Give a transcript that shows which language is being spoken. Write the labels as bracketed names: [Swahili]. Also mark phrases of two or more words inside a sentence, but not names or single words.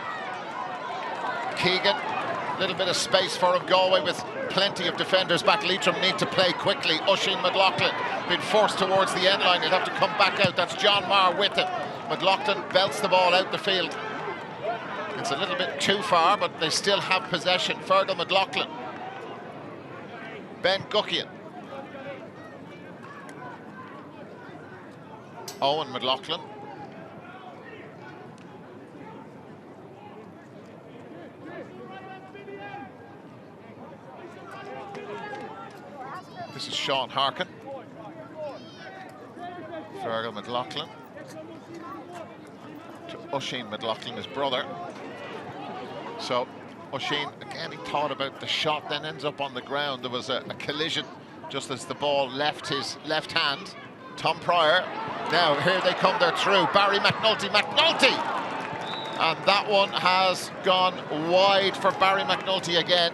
[English] Keegan, a little bit of space for him. Galway with plenty of defenders back. Leitrim need to play quickly. Oisín McLaughlin been forced towards the end line. He'll have to come back out. That's John Maher with him. McLaughlin belts the ball out the field. It's a little bit too far, but they still have possession. Fergal McLaughlin. Ben Guckian. Owen McLaughlin. This is Seán Harkin. Fergal McLaughlin. To Oisín McLaughlin, his brother. So Oisín, again, he thought about the shot, then ends up on the ground. There was a collision just as the ball left his left hand. Tom Pryor. Now, here they come, they're through. Barry McNulty. And that one has gone wide for Barry McNulty again.